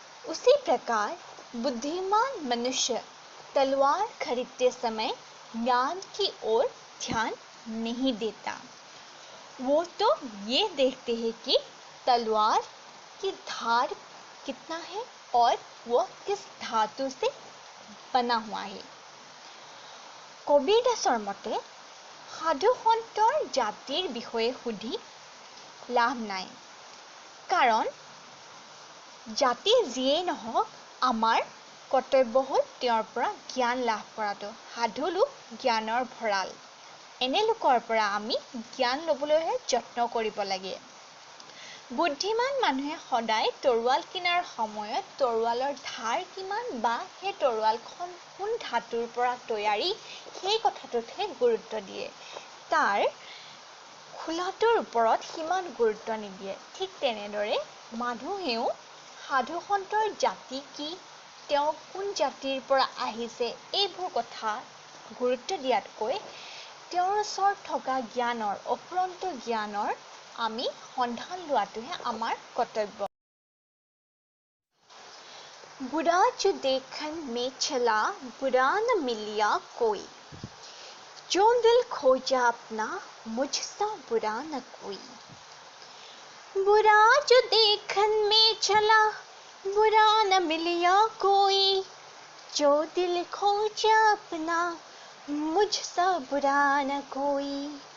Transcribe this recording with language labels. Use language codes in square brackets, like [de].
[hi] उसी प्रकार बुद्धिमान मनुष्य तलवार खरीदते समय ज्ञान की ओर ध्यान नहीं देता। वो तो ये देखते हैं कि तलवार की धार कितना है और वो किस धातु से बना हुआ है। [as] কবিৰদাসৰ মতে সাধু সন্তৰ জাতিৰ বিষয়ে সুধি লাভ নাই, কাৰণ জাতি যিয়েই নহওক আমাৰ কৰ্তব্য হ'ল তেওঁৰ পৰা জ্ঞান লাভ কৰাটো। সাধু লোক জ্ঞানৰ ভঁৰাল, এনে লোকৰ পৰা আমি জ্ঞান ল'বলৈহে যত্ন কৰিব লাগে। বুদ্ধিমান মানুহে সদায় তৰোৱাল কিনাৰ সময়ত তৰোৱালৰ ধাৰ কিমান বা সেই তৰোৱালখন কোন ধাতুৰ পৰা তৈয়াৰী সেই কথাটোতহে গুৰুত্ব দিয়ে, তাৰ খোলাটোৰ ওপৰত সিমান গুৰুত্ব নিদিয়ে। ঠিক তেনেদৰে মানুহেও সাধু সন্তৰ জাতি কি, তেওঁ কোন জাতিৰ পৰা আহিছে এইবোৰ কথা গুৰুত্ব দিয়াতকৈ তেওঁৰ ওচৰত থকা জ্ঞানৰ অফুৰন্ত জ্ঞানৰ আমি সন্ধান লোৱাটোহে আমাৰ কৰ্তব্য। [hi] बुरा जो देखन में चला, बुरा न मिलिया कोई, जो दिल खोजा अपना, मुझसा बुरा न कोई। बुरा जो देखन में चला, बुरा न मिलिया कोई, जो दिल खोजा अपना, मुझसा बुरा न कोई।